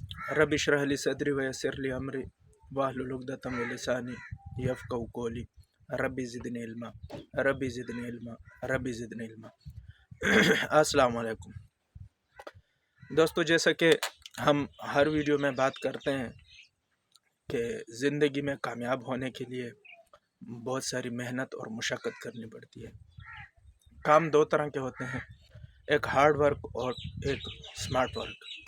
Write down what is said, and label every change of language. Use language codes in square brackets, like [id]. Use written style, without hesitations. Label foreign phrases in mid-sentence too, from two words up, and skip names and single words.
[ar] رب اشرح لي صدري ويسر لي أمري واحلل عقدة من لساني يفقهوا قولي رب زدني علما رب زدني علما رب زدني علما रब्बी ज़िदनी इल्मा रब्बी ज़िदनी इल्मा। السلام عليكم [hi] दोस्तों, जैसा कि हम हर वीडियो में बात करते हैं कि ज़िंदगी में कामयाब होने के लिए बहुत सारी मेहनत और मुशक्क़त करनी पड़ती है। काम दो तरह के होते हैं, एक [en] hard work [hi] और एक [en] smart work.